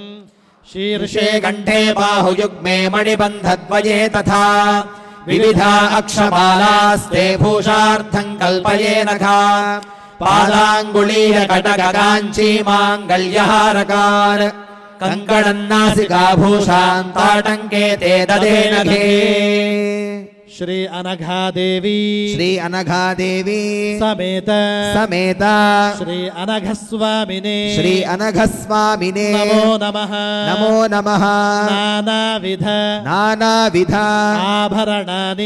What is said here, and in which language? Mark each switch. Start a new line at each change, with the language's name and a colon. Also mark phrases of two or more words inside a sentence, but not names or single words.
Sanskrit: शीर्षे कण्ठे बाहुयुग्मे मणिबन्धद्वये तथा विविधा अक्षमालास्ते भूषार्थम् कल्पये नघा पादाङ्गुलीयकटककाञ्चीमाङ्गल्यहारकान् कङ्कणन्नासिकाभूषान् ताटङ्के ते ददे नघे శ్రీ అనఘాదేవి శ్రీ అనఘాదేవి సమేత సమేత శ్రీ అనఘస్వామినే శ్రీ అనఘస్వామినే నమో నమః నమో నమః నానావిధ ఆభరణాని